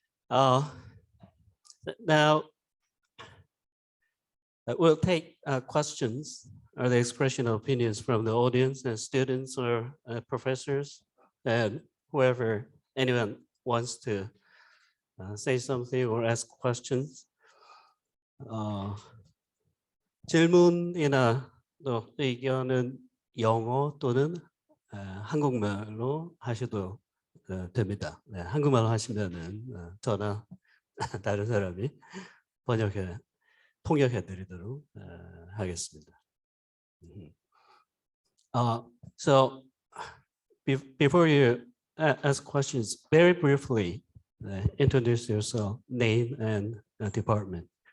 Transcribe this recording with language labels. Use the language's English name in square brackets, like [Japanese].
[English] Now, we'll take questions or the expression of opinions from the audience and students or professors, and whoever, anyone wants to say something or ask questions. [Korean] 질문이나 또 의견은 영어 또는 한국말로 하셔도 됩니다. 네, 한국말로 하시면은 저나 다른 사람이 통역해 드리도록 하겠습니다. [English] So before you ask questions, very briefly introduce yourself, name and department.